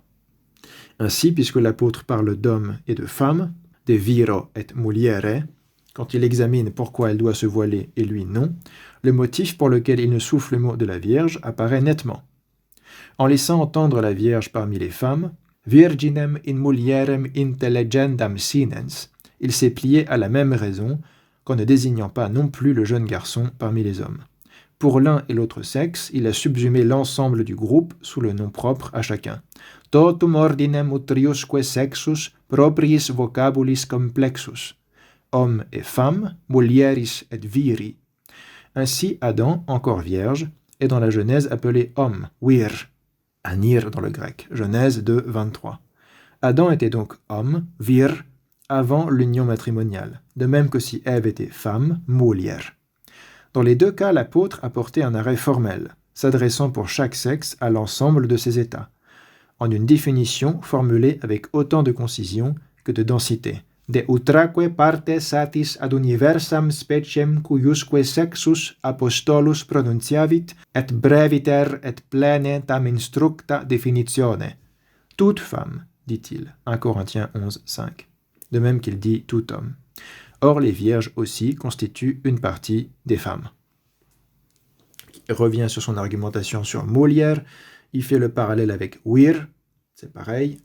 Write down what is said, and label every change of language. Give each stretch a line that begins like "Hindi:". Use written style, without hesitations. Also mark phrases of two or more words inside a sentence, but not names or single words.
French: Ainsi, puisque l'apôtre parle d'hommes et de femmes,
Latin: de viro et muliere,
French: quand il examine pourquoi elle doit se voiler et lui non, le motif pour lequel il ne souffle le mot de la Vierge apparaît nettement. En laissant entendre la Vierge parmi les femmes,
Latin: virginem in mulierem intelligendam sinens,
French: il s'est plié à la même raison qu'en ne désignant pas non plus le jeune garçon parmi les hommes. Pour l'un et l'autre sexe, il a subsumé l'ensemble du groupe sous le nom propre à chacun.
Latin: Totum ordinem utriusque sexus propriis vocabulis complexus.
French: Homme et femme,
Latin: mulieris et viri.
French: Ainsi, Adam, encore vierge, est dans la Genèse appelé homme, vir, anir dans le grec, Genèse 2, 23. Adam était donc homme, vir, avant l'union matrimoniale, de même que si Ève était femme, mulier. Dans les deux cas, l'apôtre a porté un arrêt formel, s'adressant pour chaque sexe à l'ensemble de ses états, en une définition formulée avec autant de concision que de densité.
Latin: De utraque parte satis ad universam speciem cuiusque sexus apostolus pronunciavit et breviter et plene tam instructa definitione.
French: Toute femme, dit-il, 1 Corinthiens 11, 5. De même qu'il dit tout homme. Or, les vierges aussi constituent une partie des femmes. Il revient sur son argumentation sur Molière, il fait le parallèle avec wir, c'est pareil.